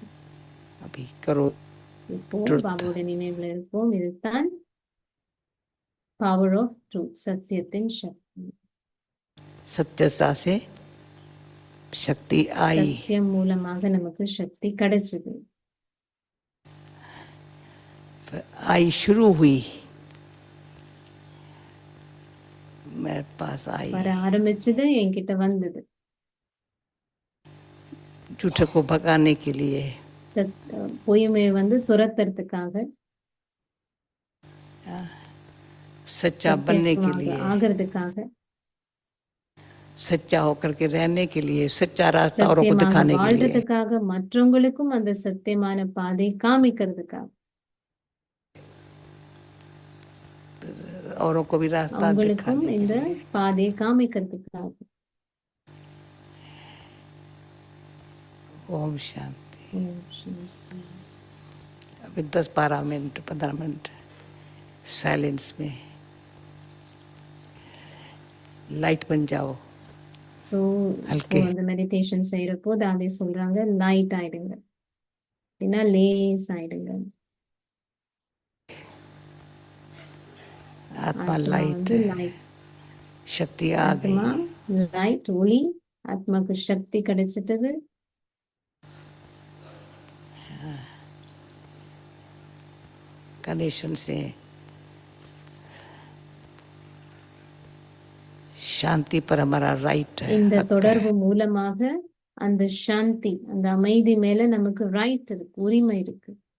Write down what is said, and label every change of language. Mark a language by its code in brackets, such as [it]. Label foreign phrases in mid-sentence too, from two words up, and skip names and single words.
[hi] अभी करो [ta] இப்போ truth, பாபாவோட நினைவுல இருப்போம். இதுதான் [en] power of truth, [ta] சத்தியத்தின் சக்தி. [hi] सत्यता से शक्ति आई, [ta] சத்தியம் மூலமாக நமக்கு சக்தி கிடைச்சது. [hi] आई शुरू हुई, मेरे पास आई, [ta] வர ஆரம்பிச்சது, என்கிட்ட வந்தது. [hi] झूठे को भगाने के लिए, [ta] பொய்மையை வந்து துரத்துறதுக்காக, [hi] सच्चा बनने के [ta] சத்தியமாக [hi] लिए, [ta] ஆகிறதுக்காக, [hi] सच्चा होकर के रहने के लिए, सच्चा रास्ता औरों को [ta] சத்தியமாக [hi] दिखाने के लिए, [ta] வாழ்றதுக்காக, மற்றவங்களுக்கும் அந்த சத்தியமான பாதை காமிக்கிறதுக்காக, [hi] औरों को भी रास्ता [ta] அவங்களுக்கும் [hi] दिखाने के [ta] இந்த [hi] लिए। [ta] பாதையை காமிக்கிறதுக்காக. [hi] ओम शांति। [ta] ஓம் சாந்தி. [hi] अभी 10-12 मिनट 15 मिनट साइलेंस में लाइट बन जाओ, [ta] ஸோ [hi] हल्के, [ta] அந்த மெடிடேஷன் செய்யறப்போ அதே சொல்றாங்க, லைட் ஆயிடுங்க, அப்படின்னா லேஸ் ஆயிடுங்க. [hi] आत्मा [ta] ஆத்மா [hi] लाइट [ta] வந்து [hi] है, [ta] லைட், [hi] शक्ति आ [ta] ஆத்மா [hi] गई, [ta] லைட், ஒளி. ஆத்மாக்கு சக்தி கிடைச்சிட்டது. [hi] कनेक्शन से शांति पर हमारा राइट है, [ta] இந்த [hi] हक है। [ta] தொடர்பு மூலமாக அந்த சாந்தி, அந்த அமைதி மேல நமக்கு ரைட் இருக்கு, உரிமை இருக்கு.